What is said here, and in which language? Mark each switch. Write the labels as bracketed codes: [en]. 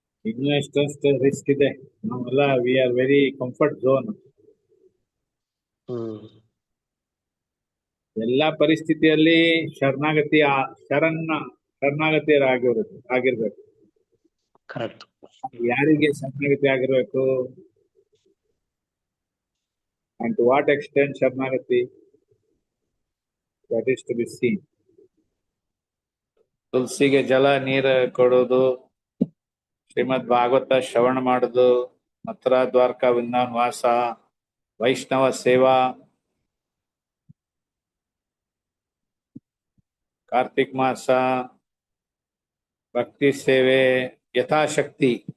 [kn] ಇನ್ನು ಎಷ್ಟೊಂದು ರಿಸ್ಕ್ ಇದೆ. ನಾವೆಲ್ಲ [en] We are very comfort zone. [kn] ಎಲ್ಲಾ ಪರಿಸ್ಥಿತಿಯಲ್ಲಿ ಶರಣಾಗತಿಯರಾಗಿರ್ಬೇಕು. ಕರೆಕ್ಟ್. ಯಾರಿಗೆ ಶರಣಾಗತಿ ಆಗಿರ್ಬೇಕು, [en] and to what extent ಶರಣಾಗತಿ, that is to be seen. [kn] ತುಳಸಿಗೆ ಜಲ ನೀರು ಕೊಡೋದು, ಶ್ರೀಮದ್ ಭಾಗವತ ಶ್ರವಣ ಮಾಡೋದು, ಮಥುರಾ ದ್ವಾರಕಾ ವೃಂದಾವನ ವಾಸ, ವೈಷ್ಣವ ಸೇವಾ, ಕಾರ್ತಿಕ್ ಮಾಸ, ಭಕ್ತಿ ಸೇವೆ, ಯಥಾಶಕ್ತಿ.